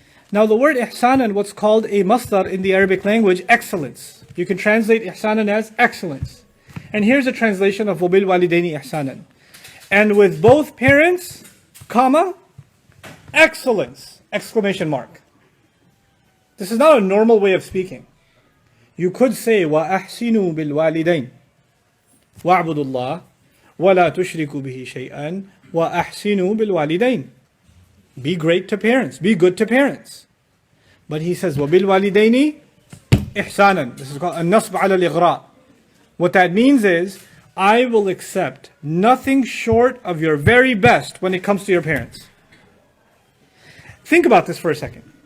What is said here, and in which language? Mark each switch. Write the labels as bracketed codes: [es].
[en] Now the word إِحْسَانًا, what's called a masdar in the Arabic language, excellence. You can translate إِحْسَانًا as excellence. And here's a translation of [ar] وَبِالْوَالِدَيْنِ إِحْسَانًا. [en] And with both parents, comma, excellence, exclamation mark. This is not a normal way of speaking. [ar] You could say وَأَحْسِنُوا بِالْوَالِدَيْنِ وَاعْبُدُوا اللَّهَ وَلَا تُشْرِكُوا بِهِ شَيْئًا وَأَحْسِنُوا بِالْوَالِدَيْنِ. [en] Be great to parents, be good to parents. But he says [ar] وَبِالْوَالِدَيْنِ إِحْسَانًا. [en] This is called [ar] النَّصْبَ عَلَى الْإِغْرَاء. [en] What that means is, I will accept nothing short of your very best when it comes to your parents. Think about this for a second.